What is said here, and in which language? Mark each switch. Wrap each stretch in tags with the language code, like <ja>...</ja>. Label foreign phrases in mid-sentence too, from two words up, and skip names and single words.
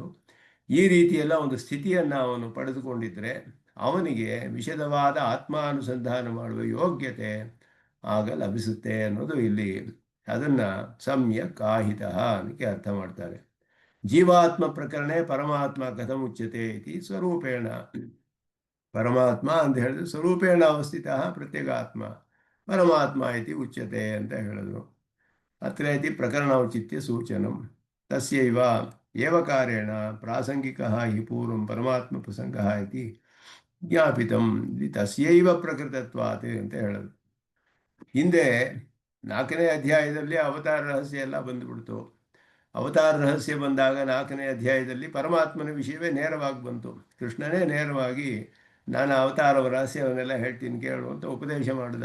<kn>ಈ ರೀತಿಯೆಲ್ಲ ಒಂದು ಸ್ಥಿತಿಯನ್ನು ಅವನು ಪಡೆದುಕೊಂಡಿದ್ದರೆ ಅವನಿಗೆ ವಿಶದವಾದ ಆತ್ಮಾನುಸಂಧಾನ ಮಾಡುವ ಯೋಗ್ಯತೆ ಆಗ ಲಭಿಸುತ್ತೆ ಅನ್ನೋದು ಇಲ್ಲಿ. ಅದನ್ನು</kn> <sa>ಸಮ್ಯಕ್ ಆಹಿತ</sa> <kn>ಅನ್ನಕ್ಕೆ ಅರ್ಥ ಮಾಡ್ತಾರೆ.</kn> <sa>ಜೀವಾತ್ಮ ಪ್ರಕರಣ ಪರಮಾತ್ಮ ಕಥಂ ಉಚ್ಯತೆ ಇತಿ ಸ್ವರೂಪೇಣ.</sa> <kn>ಪರಮಾತ್ಮ ಅಂತ ಹೇಳಿದ್ರೆ</kn> <sa>ಸ್ವರೂಪೇಣ ಅವಸ್ಥಿತ ಪ್ರತ್ಯೇಗಾತ್ಮ ಪರಮಾತ್ಮ ಇತಿ ಉಚ್ಯತೆ</sa> <kn>ಅಂತ ಹೇಳಿದ್ರು.</kn> <sa>ಅತ್ರ ಇತಿ ಪ್ರಕರಣ ಔಚಿತ್ಯ ಸೂಚನಂ. ತಸ್ಯೈವ ಏವಕಾರೇಣ ಪ್ರಾಸಂಗಿಕಃ ಹಿ ಪೂರ್ವಂ ಪರಮಾತ್ಮ ಪ್ರಸಂಗಃ ಇತಿ ಜ್ಞಾಪಿತಂ ಇತಿ ತಸ್ಯೈವ ಪ್ರಕೃತತ್ವಾತ್</sa> <kn>ಅಂತ ಹೇಳೋದು. ಹಿಂದೆ 4ನೇ ಅಧ್ಯಾಯದಲ್ಲಿ ಅವತಾರ ರಹಸ್ಯ ಎಲ್ಲ ಬಂದುಬಿಡ್ತು. ಅವತಾರ ರಹಸ್ಯ ಬಂದಾಗ 4ನೇ ಅಧ್ಯಾಯದಲ್ಲಿ ಪರಮಾತ್ಮನ ವಿಷಯವೇ ನೇರವಾಗಿ ಬಂತು. ಕೃಷ್ಣನೇ ನೇರವಾಗಿ ನಾನು ಅವತಾರ ರಹಸ್ಯವನ್ನೆಲ್ಲ ಹೇಳ್ತೀನಿ ಕೇಳು ಅಂತ ಉಪದೇಶ ಮಾಡಿದ.</kn>